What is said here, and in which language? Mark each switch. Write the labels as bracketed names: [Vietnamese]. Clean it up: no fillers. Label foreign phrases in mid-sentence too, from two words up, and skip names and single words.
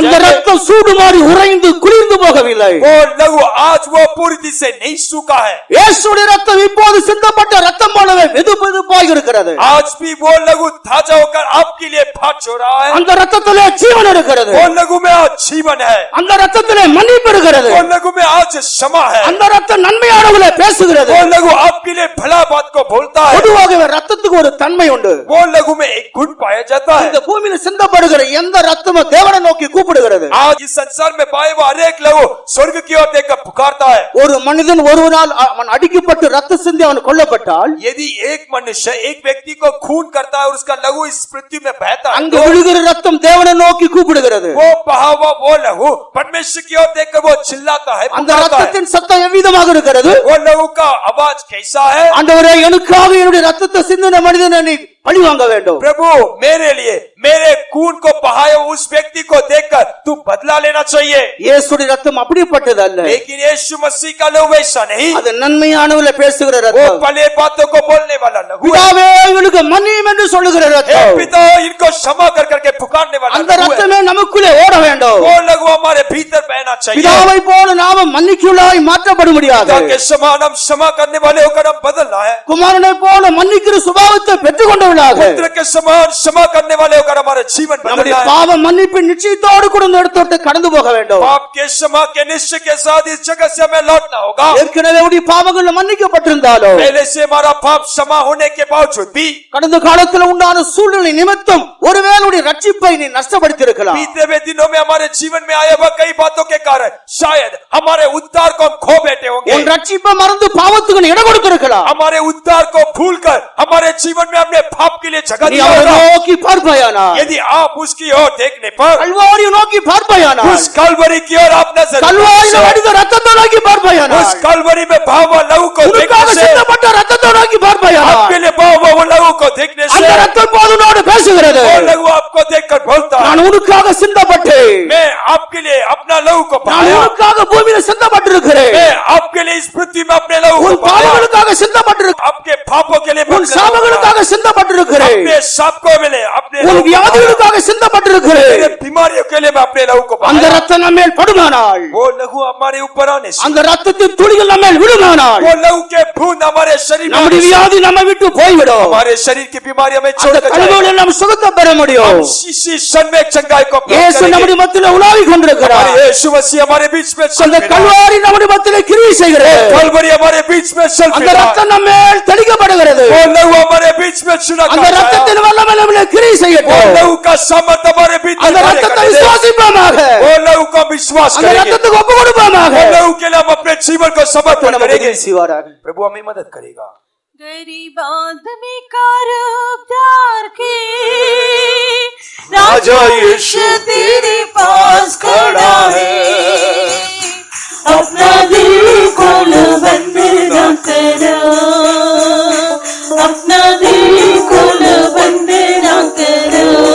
[Tamil] அந்த [Hindi] जाएंगे। [Tamil] ரத்தம் சூடு மாறி உறைந்து குளிர்ந்து போகவில்லை. [Hindi] वो लहू आज वो पूरी तरह से नहीं सूखा है। [Tamil] இயேசுவின் ரத்தம் இப்போது சிந்தப்பட்ட ரத்தம் போலவே வெதுவெதுப்பாய் இருக்கிறது. [Hindi] आज भी वो लहू ताजा होकर आपके लिए फाट हो रहा है। [Tamil] அந்த ரத்தத்திலே ஜீவன் இருக்கிறது. [Hindi] वो लहू में आज जीवन है। [Tamil] அந்த ரத்தத்திலே மன்னிப்பு இருக்கிறது. [Hindi] वो लहू में आज क्षमा है। [Tamil] அந்த ரத்தம் நன்மையானவளை பேசுகிறது. [Hindi] वो लहू आपके लिए भला बात को बोलता है। [Tamil] பொதுவாகவே ரத்தத்துக்கு ஒரு தன்மை உண்டு. [Hindi] वो लहू में एक गुण पाया जाता है। [Tamil] இந்த பூமியில சிந்தப்படுகிற எந்த ரத்தமும் தேவனை நோக்கி கூப்பிடுகிறது. [Hindi] आज इस संसार में पाए हुआ हर एक लहू स्वर्ग की ओर देखकर पुकारता है। [Tamil] ஒரு மனிதன் ஒருவனால் அவன் அடிக்கப்பட்டு ரத்த சிந்தி அவன் கொல்லப்பட்டால் [Hindi] यदि एक मनुष्य एक व्यक्ति को खून करता है और उसका लहू इस पृथ्वी में बहता है, [Tamil] அங்கு விழுகிற ரத்தம் தேவனை நோக்கி கூப்பிடுகிறது. [Hindi] वो बहा हुआ वो लहू परमेश्वर की ओर देखकर वो चिल्लाता है, [Tamil] அந்த [Hindi] पुकारता है। [Tamil] ரத்தத்தின் சத்தம் எவ்விதமாக இருக்கிறது? [Hindi] वो लहू का आवाज कैसा है? [Tamil] ஆண்டவரே எனக்காக என்னுடைய ரத்தத்தை சிந்தின மனிதனை நீ பழி வாங்க வேண்டும். [Hindi] प्रभु मेरे लिए मेरे खून को बहाए उस व्यक्ति को देखकर तू बदला लेना चाहिए। [Tamil] இயேசுடைய ரத்தம் அப்படிப்பட்டது அல்ல. [Hindi] लेकिन यीशु मसीह का लहू वैसा नहीं। [Tamil] அது நன்மையானவளை பேசுகிற [Hindi] वो [Tamil] ரத்தம். [Hindi] भले बातों को बोलने वाला लहू है। [Tamil] பிதாவே இவனுக்கு மன்னியும் என்று சொல்லுகிற [Hindi] हे [Tamil] ரத்தம். [Hindi] पिता इनको क्षमा कर करके पुकारने वाला [Tamil] அந்த [Hindi] लहू है। [Tamil] ரத்தமே நமக்குள்ளே ஓட வேண்டும். [Hindi] वो लहू हमारे भीतर बहना चाहिए। [Tamil] பிதாவை போல நாம மன்னிக்குள்ளாய் மாற்றப்பட முடியாது. [Hindi] पिता के समान हम क्षमा करने वाले होकर हम बदलना है। [Tamil] குமாரனை போல மன்னிக்கிற சுபாவத்தை பெற்றுக் கொண்டவர்களாக [Hindi] पुत्र के समान क्षमा करने वाले होकर हमारा जीवन [Tamil] நம்முடைய [Hindi] बदलना है। [Tamil] பாவ மன்னிப்பு நிச்சயத்தோடு கூட இந்த இடத்தோட்டு கடந்து போக வேண்டும். [Hindi] पाप के क्षमा के निश्चय के साथ इस जगत से हमें लौटना होगा। [Tamil] ஏற்கனவே உடைய பாவங்கள் மன்னிக்கப்பட்டிருந்தாலும் [Hindi] पहले से हमारा पाप क्षमा होने के बावजूद भी [Tamil] கடந்த காலத்தில் உண்டான சூழ்நிலை நிமித்தம் ஒருவேளை உடைய ரட்சிப்பை நீ நஷ்டப்படுத்தி இருக்கலாம். [Hindi] बीते हुए दिनों में हमारे जीवन में आए हुए कई बातों के कारण शायद हमारे उद्धार को हम खो बैठे होंगे। [Tamil] உன் ரட்சிப்பை மறந்து பாவத்துக்கு நீ இடம் கொடுத்திருக்கலாம். [Hindi] हमारे उद्धार को भूलकर हमारे जीवन में हमने पाप के आपके लिए जगह [Tamil] நீ [Hindi] दिया [Tamil] அவரை [Hindi] होगा, [Tamil] நோக்கி பார்ப்பாயானால், [Hindi] यदि आप उसकी ओर देखने पर [Tamil] கல்வாரியை நோக்கி பார்ப்பாயானால், [Hindi] उस कलवरी की ओर आप नजर [Tamil] கல்வாரியில வடிந்த ரத்தத்தை நோக்கி பார்ப்பாயானால், [Hindi] उस कलवरी में बहावा लहू को [Tamil] உனக்காக [Hindi] देखने से, [Tamil] சிந்தப்பட்ட ரத்தத்தை நோக்கி பார்ப்பாயானால், [Hindi] आपके लिए बहावा वो लहू को देखने से [Tamil] அந்த ரத்தம் போது உன்னோடு பேசுகிறது. [Hindi] वो लहू आपको देखकर बोलता है, [Tamil] நான் உனக்காக சிந்தப்பட்டேன், [Hindi] मैं आपके लिए अपना लहू को [Tamil] நான் [Hindi] बहाया, [Tamil] உனக்காக பூமியில சிந்தப்பட்டிருக்கிறேன், [Hindi] मैं आपके लिए इस पृथ्वी में अपने लहू [Tamil] உன் [Hindi] को बहाया, [Tamil] பாவங்களுக்காக சிந்தப்பட்டிருக்கிறேன், [Hindi] आपके पापों के लिए मैं [Tamil] உன் [Hindi] अपने लहू को बहाया, [Tamil] சாபங்களுக்காக சிந்தப்பட்டிருக்கிறேன், [Hindi] अपने शाप को मिले अपने [Tamil] உன் [Hindi] लहू को बहाया, [Tamil] வியாதிகளுக்காக சிந்தப்பட்டிருக்கிறேன். [Hindi] मेरे बीमारियों के लिए मैं अपने लहू को [Tamil] அந்த [Hindi] बहाया, [Tamil] ரத்தம் நம்ம மேல் படுமானால், [Hindi] वो लहू हमारे ऊपर आने से, [Tamil] அந்த ரத்தத்தின் துளிகள் நம்ம மேல் விழுமானால், [Hindi] वो लहू के बूंद हमारे शरीर में [Tamil] நம்முடைய [Hindi] आने से, [Tamil] வியாதி நம்ம விட்டு போய்விடும். [Hindi] हमारे शरीर की बीमारी हमें [Tamil] அந்த [Hindi] छोड़कर जाएगी, [Tamil] கழுவோடு நாம் சுகத்தை பெற முடியும். [Hindi] इसी क्षण में चंगाई को प्राप्त [Tamil] இயேசு [Hindi] करेंगे। [Tamil] நம்முடைய மத்தியில உலாவிக் [Hindi] हमारे [Tamil] கொண்டிருக்கிறார். [Hindi] यीशु मसीह हमारे बीच में चल [Tamil] அந்த [Hindi] फिरा है। [Tamil] கல்வாரி நம்முடைய மத்தியில கிரியை செய்கிறது. [Hindi] कलवरी हमारे बीच में चल [Tamil] அந்த [Hindi] फिरा है। [Tamil] ரத்தம் நம்ம மேல் தெளிக்கப்படுகிறது. [Hindi] वो लहू हमारे बीच में चुना [Tamil] அந்த [Hindi] करता है। [Tamil] ரத்தத்தின் வல்லமை நம்மிலே கிரியை [Hindi] वो [Tamil] செய்யட்டும். [Hindi] लहू का सामर्थ हमारे भीतर [Tamil] அந்த [Hindi] कार्य [Tamil] ரத்தத்தை [Hindi] करने दे। [Tamil] விசுவாசிப்போமாக. [Hindi] वो लहू का विश्वास [Tamil] அந்த [Hindi] करेंगे। [Tamil] ரத்தத்துக்கு ஒப்பு கொடுப்போமாக. [Hindi] वो लहू के लिए हम अपने जीवन को समर्पण [Tamil] நமக்கு [Hindi] करेंगे। [Tamil] உதவி செய்வாராக. [Hindi] प्रभु हमें मदद करेगा। गरीब आदमी का रूप धार के राजा यीशु तेरे पास खड़ा है, अपना दिल खोल बंद न करो, अपना दिल खोल बंद न करो।